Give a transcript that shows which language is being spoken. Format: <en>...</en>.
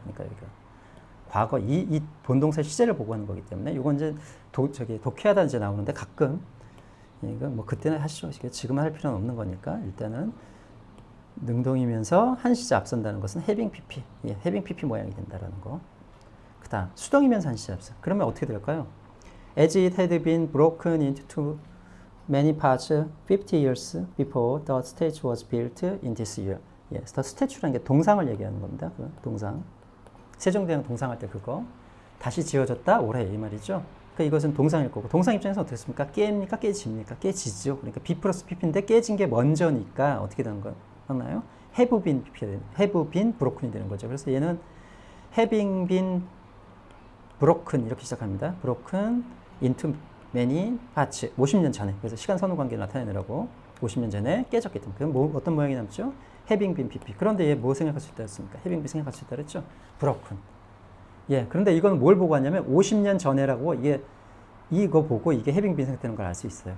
<ko>그러니까 여기가 과거 이 본동사 시제를 보고 하는 거기 때문에 이건 이제 독해하다 이제 나오는데 가끔 이거 뭐 그때는 하시죠. 지금은 할 필요는 없는 거니까 일단은 능동이면서 한 시제 앞선다는 것은 having pp, having pp 모양이 된다라는 거. 그다음 수동이면서 한 시제 앞선. 그러면 어떻게 될까요?</ko> <en>As it had been broken into too many parts 50 years before the statue was built in this year.</en> <ko>the statue라는 게 동상을 얘기하는 겁니다. 그 동상. 세종대왕 동상할 때 그거 다시 지어졌다 올해 이 말이죠. 그러니까 이것은 동상일 거고 동상 입장에서 어떻게 했습니까? 깹니까? 깨집니까? 깨지죠. 그러니까 B 플러스 PP인데 깨진 게 먼저니까 어떻게 되는 거나요?</ko> <en>have been broken</en> <ko>이 되는 거죠. 그래서 얘는</ko> <en>having been broken</en> <ko>이렇게 시작합니다.</ko> <en>broken into many parts.</en> <ko>50년 전에. 그래서 시간 선후 관계를 나타내느라고 50년 전에 깨졌기 때문에. 그럼 뭐, 어떤 모양이 남죠?</ko> <en>having been pp.</en> <ko>그런데 얘 뭐 생각할 수 있다 했습니까? having been 생각할 수 있다 그랬죠?</ko> <en>broken. 예.</en> <ko>그런데 이건 뭘 보고 왔냐면 50년 전에라고 이거 보고 이게 having been 생각되는 걸 알 수 있어요.</ko>